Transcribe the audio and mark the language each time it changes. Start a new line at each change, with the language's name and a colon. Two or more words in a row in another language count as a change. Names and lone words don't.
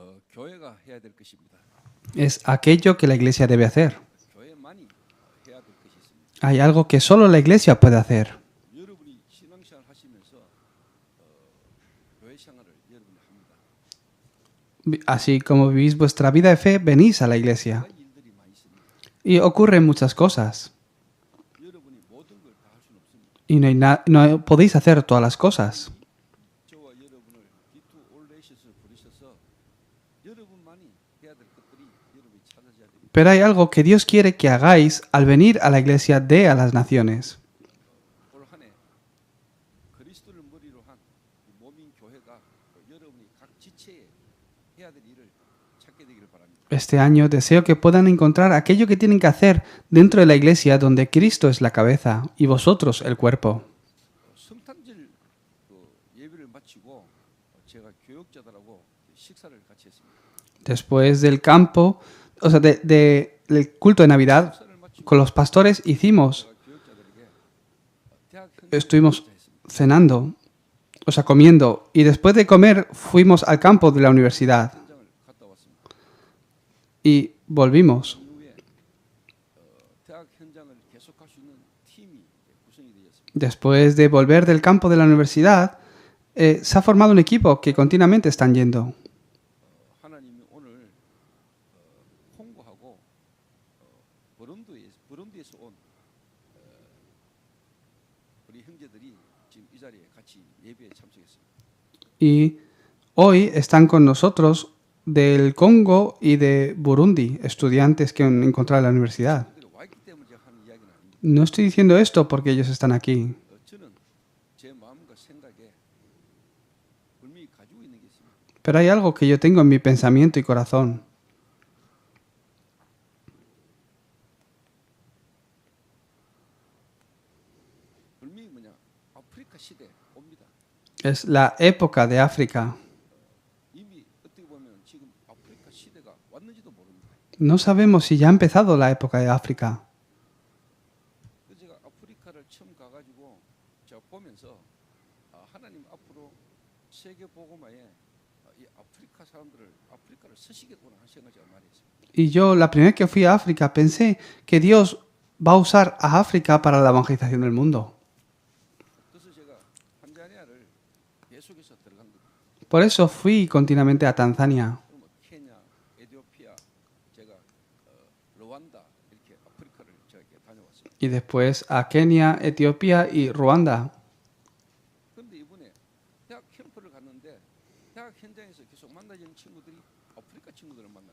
Korean: 교회가 해야 될 것입니다.
Spanish: Es aquello que la iglesia debe hacer.
Korean: 교회만이 해야 될 것이 있습니다.
Spanish: Hay algo que solo la iglesia puede hacer.
Korean: 여러분이 신앙생활 하시면서 교회 생활을 여러분이 합니다.
Spanish: Así como vivís vuestra vida de fe, venís a la iglesia.
Korean: 일들이 많이 있습니다.
Spanish: Y ocurren muchas cosas.
Korean: 여러분이 모든 걸 다 할 수는 없습니다.
Spanish: Y no podéis hacer todas las cosas.
Korean: 저와 여러분을 비투 올레이시스를 부르셔서 여러분만이 해야 될 것들이 여러분이 찾아져야 됩니다.
Spanish: Pero hay algo que Dios quiere que hagáis al venir a la iglesia de a las naciones.
Korean: 올 한 해 그리스도를 머리로 한 몸인 교회가 여러분이 각 지체에 해야 될 일을 찾게 되기를 바랍니다.
Spanish: Este año deseo que puedan encontrar aquello que tienen que hacer dentro de la iglesia donde Cristo es la cabeza y vosotros el cuerpo.
Korean: 성탄절 예배를 마치고 제가 교역자들하고 식사를 같이 했습니다.
Spanish: Después del campo, o sea, del culto de Navidad,
Korean: 식사를 마치고
Spanish: con los pastores hicimos,
Korean: 제가 교역자들에게 대학
Spanish: estuvimos cenando, o sea, comiendo, y después de comer fuimos al campo de la universidad
Korean: 현장을 갔다 왔습니다.
Spanish: y volvimos.
Korean: 이후에 대학 현장을 계속할 수 있는 팀이 구성이 되었습니다.
Spanish: Después de volver del campo de la universidad, se ha formado un equipo que continuamente están yendo.
Korean: 하나님이 오늘 콩고하고 버룬디에서 온 우리 형제들이 지금 이 자리에 같이 예배에 참석했습니다.
Spanish: Y hoy están con nosotros del Congo y de Burundi, estudiantes que han encontrado en la universidad.
Korean: 그들이 와 있기 때문에 제가 하는 이야기는 아닙니다.
Spanish: No estoy diciendo esto porque ellos están aquí.
Korean: 저는 제 마음과 생각에 분명히 가지고 있는 게 있습니다.
Spanish: Pero hay algo que yo tengo en mi pensamiento y corazón.
Korean: 분명히 뭐냐 아프리카 시대 옵니다.
Spanish: Es la época de África.
Korean: 이미 어떻게 보면 지금 아프리카 시대가 왔는지도 모릅니다.
Spanish: No sabemos si ya ha empezado la época de África.
Korean: 그래서 제가 아프리카를 처음 가가지고 제가 보면서 하나님 앞으로 세계 복음화에 이 아프리카 아프리카를 쓰시겠구나 하는 생각을 제가 많이 했습니다.
Spanish: Y yo, la primera vez que fui a África, pensé que Dios va a usar a África para la evangelización del mundo.
Korean: 그래서 제가 탄자니아를 계속해서 들어간 겁니다.
Spanish: Por eso fui continuamente a Tanzania.
Korean: 그러면 케냐, 에티오피아, 제가 르완다 이렇게 아프리카를 제가 이렇게 다녀왔습니다.
Spanish: Y después a Kenia, Etiopía y Ruanda.
Korean: 그런데 이번에 대학 캠프를 갔는데 대학 현장에서 계속 만나는 친구들이 아프리카 친구들을 만나요.